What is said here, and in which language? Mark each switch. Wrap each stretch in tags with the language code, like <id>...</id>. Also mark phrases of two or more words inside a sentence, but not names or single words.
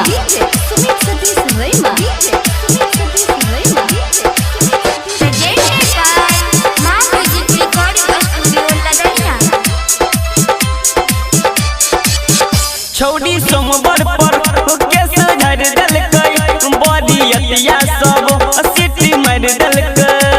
<en>DJ Sumit Satish Rema. DJ Sumit Satish Rema. Presented by Ma Music Recording Studio Ladania.</en> <mai>छौड़ी सोमवार पर केस झड़ दलकै बड़ी अतिया सब सिटी मार दलकै</mai>